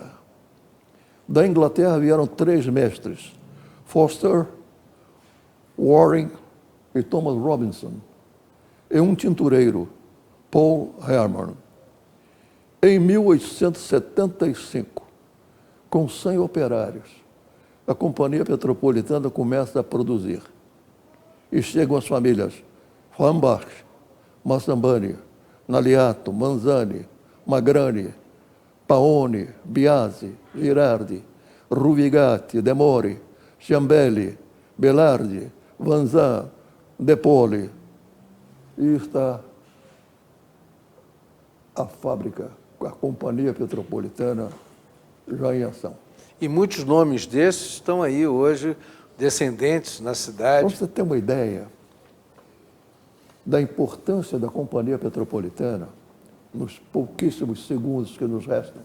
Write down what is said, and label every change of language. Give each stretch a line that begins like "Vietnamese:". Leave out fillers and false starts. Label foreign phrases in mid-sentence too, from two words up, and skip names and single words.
Portuguese: Da Inglaterra vieram 3 mestres, Foster, Warren e Thomas Robinson, e um tintureiro, Paul Herman. Em 1875, com 100 operários, a Companhia Petropolitana começa a produzir. E chegam as famílias Rambach, Massambani, Naliato, Manzani, Magrani, Paoni, Biasi, Girardi, Ruvigati, Demori, Ciambelli, Belardi, Vanzan, Depoli. E está a fábrica, a Companhia Petropolitana, já em ação. E muitos nomes desses estão aí hoje, descendentes na cidade. Para você ter uma ideia da importância da Companhia Petropolitana, nos pouquíssimos segundos que nos restam.